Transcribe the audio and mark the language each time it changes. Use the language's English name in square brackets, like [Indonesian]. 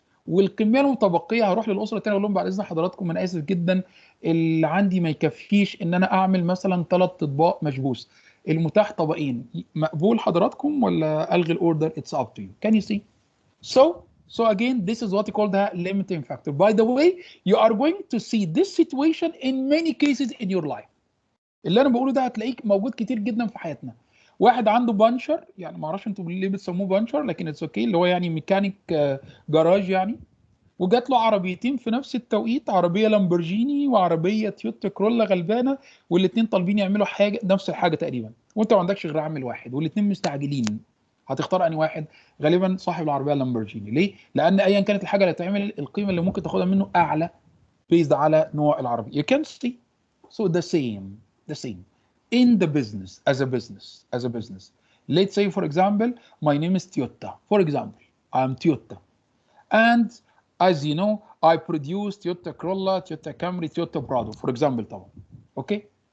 [Arabic] والكميه المتبقيه هروح للاسره الثانيه اقول لهم بعد اذن حضراتكم انا اسف جدا اللي عندي ما يكفيش ان انا اعمل مثلا 3 اطباق مشبوس، المتاح طبقين، مقبول حضراتكم ولا الغي الاوردر؟ [English] It's up to you. Can you see? So again, this is what we call the limiting factor. By the way, you are going to see this situation in many cases in your life. [Arabic] اللي انا بقوله ده هتلاقيك موجود كتير جدا في حياتنا. واحد عنده بانشر، يعني ما اعرفش انتوا ليه بتسموه بانشر، لكن [English] it's okay, [Arabic] اللي هو يعني ميكانيك جراج يعني، وجات له عربيتين في نفس التوقيت، عربيه لامبورجيني وعربيه تويوتا كرولا غلبانه، والاثنين طالبين يعملوا حاجه نفس الحاجه تقريبا، وانت ما عندكش غير عامل واحد، والاثنين مستعجلين. هتختار انهي واحد؟ غالبا صاحب العربيه اللامبورجيني. ليه؟ لان ايا كانت الحاجه اللي هتعمل القيمه اللي ممكن تاخدها منه اعلى based على نوع العربيه. [English] You can see. So the same in the business as a business. Let's say for example, my name is Toyota. For example, I'm Toyota. And as you know, I produce Toyota Corolla, Toyota Camry, Toyota Prado, for example طبعا. Okay?